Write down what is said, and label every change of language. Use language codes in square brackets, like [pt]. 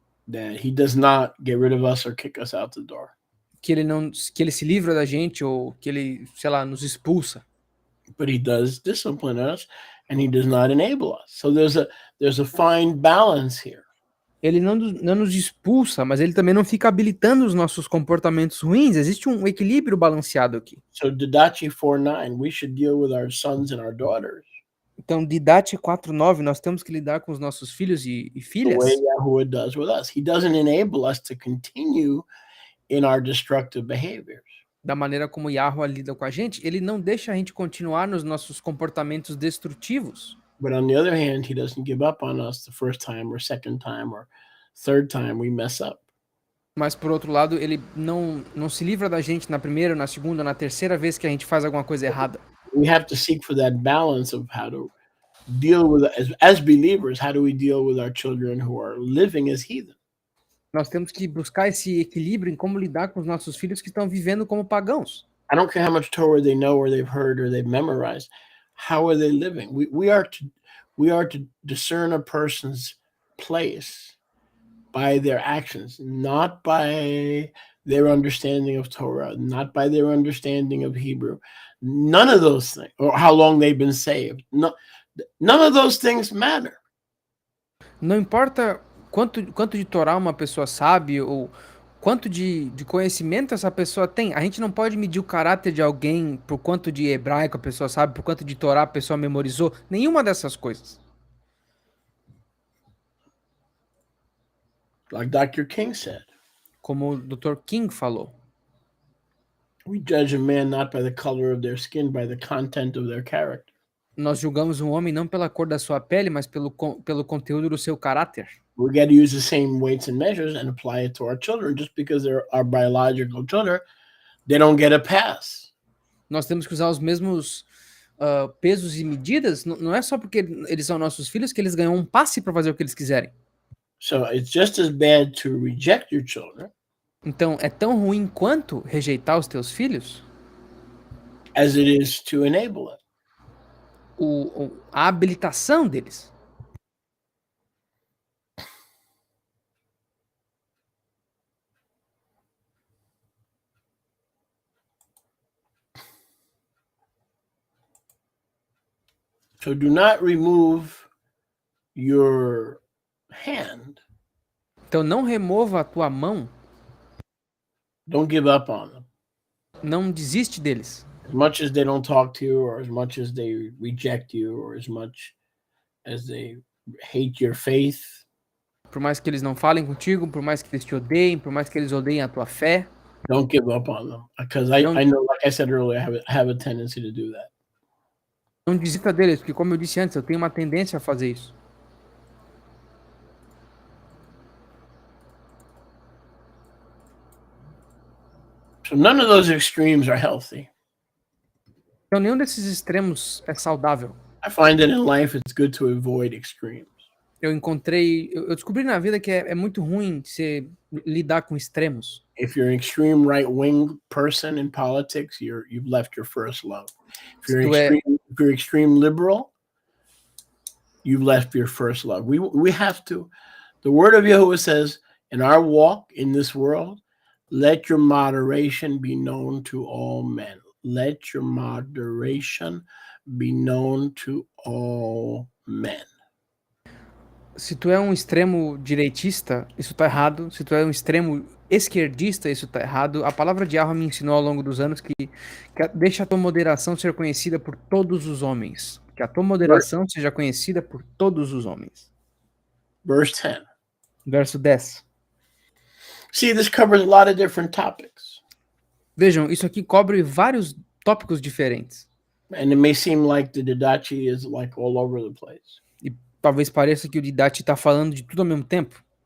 [en] that he does not get rid of us or kick us out the door. [pt] que ele se livra da gente ou que ele, sei lá, nos expulsa. [en] But he does discipline us, and he does not enable us. So there's a fine balance here. [pt] Ele não nos expulsa, mas ele também não fica habilitando os nossos comportamentos ruins. Existe um equilíbrio balanceado aqui. [en] So Didache 4:9, we should deal with our sons and our daughters [pt] Então, Didache 4:9, nós temos que lidar com os nossos filhos e [en] the [pt] filhas [en] way Yahuwah does with us. He doesn't enable us to continue in our destructive behaviors. [pt] da maneira como Yahweh lida com a gente. Ele não deixa a gente continuar nos nossos comportamentos destrutivos. [en] But on the other hand, he doesn't give up on us the first time or second time or third time we mess up. [pt] Mas, por outro lado, ele não se livra da gente na primeira, na segunda, na terceira vez que a gente faz alguma coisa errada. [en] We have to seek for that balance of how to deal with, as believers, how do we deal with our children who are living as heathen? [pt] Nós temos que buscar esse equilíbrio em como lidar com os nossos filhos que estão vivendo como pagãos. [en] I don't care how much Torah they know or they've heard or they've memorized. How are they living? We are to discern a person's place by their actions, not by their understanding of Torah, not by their understanding of Hebrew. None of those things, or how long they've been saved. No, none of those things matter. [pt] Não importa quanto de Torá uma pessoa sabe ou quanto de conhecimento essa pessoa tem. A gente não pode medir o caráter de alguém por quanto de hebraico a pessoa sabe, por quanto de Torá a pessoa memorizou. Nenhuma dessas coisas. [en] Like Dr. King said, [pt] Como o Dr. King falou. [en] we judge a man not by the color of their skin, by the content of their character. [pt] Nós julgamos um homem não pela cor da sua pele, mas pelo conteúdo do seu caráter. [en] We got to use the same weights and measures and apply it to our children. Just because they're our biological children, they don't get a pass. [pt] Nós temos que usar os mesmos pesos e medidas. Não é só porque eles são nossos filhos que eles ganham um passe para fazer o que eles quiserem. [en] So it's just as bad to reject your children [pt] Então, é tão ruim quanto rejeitar os teus filhos [en] as it is to enable it. [pt] A habilitação deles. [en] So do not remove your hand. [pt] Então, não remova a tua mão. [en] Don't give up on them. [pt] Não desiste deles. [en] As much as they don't talk to you, or as much as they reject you, or as much as they hate your faith, [pt] Por mais que eles não falem contigo, por mais que eles te odeiem, por mais que eles odeiem a tua fé, [en] don't give up on them. Because I know, like I said earlier, I have a tendency to do that. [pt] não desista deles, porque como eu disse antes, eu tenho uma tendência a fazer isso. [en] So none of those extremes are healthy. [pt] Então, nenhum desses extremos é saudável. [en] I find that in life it's good to avoid extremes. [pt] Eu descobri na vida que é muito ruim você lidar com extremos. [en] If you're an extreme right-wing person in politics, you've left your first love. If you're extreme liberal, you've left your first love. We have to. The word of Yahuwah says, in our walk in this world, let your moderation be known to all men. Let your moderation be known to all men. [pt] Se tu é um extremo direitista, isso tá errado. Se tu é um extremo esquerdista, isso tá errado. A palavra de Yahweh me ensinou ao longo dos anos que deixa a tua moderação ser conhecida por todos os homens. Que a tua moderação seja conhecida por todos os homens. [en] Verse 10. [pt] Verso 10. [en] See, this covers a lot of different topics. [pt] Vejam, isso aqui cobre vários tópicos diferentes. [en] And it may seem like the Didachi is like all over the place. [pt] E talvez pareça que o Didache está falando de tudo ao mesmo tempo.